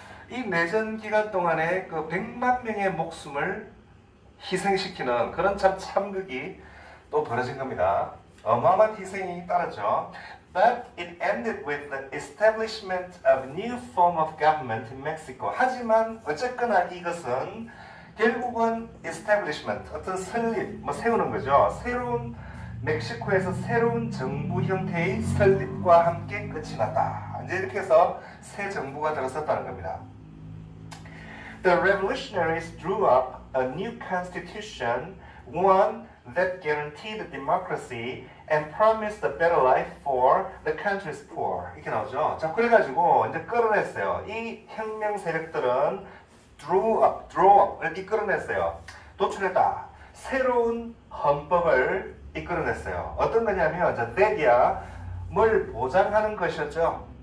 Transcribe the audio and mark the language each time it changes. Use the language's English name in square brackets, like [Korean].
[Korean] 이 내전 기간 동안에 그 100만 명의 목숨을 희생시키는 그런 참 참극이 또 벌어진 겁니다. 어마어마한 희생이 따랐죠. [English] But it ended with the establishment of a new form of government in Mexico. [Korean] 하지만 어쨌거나 이것은 결국은 establishment, 어떤 설립, 세우는 거죠. 멕시코에서 새로운 정부 형태의 설립과 함께 끝이 났다. 이제 이렇게 해서 새 정부가 들어섰다는 겁니다. [English] The revolutionaries drew up a new constitution, one that guaranteed democracy and promised a better life for the country's poor. [Korean] 이렇게 나오죠. 자, 그래가지고 이제 끌어냈어요. 이 혁명 세력들은 drew up을 이끌어냈어요. 도출했다. 새로운 헌법을 이끌어냈어요. 어떤 거냐면, that이야, 뭘 보장하는 것이었죠.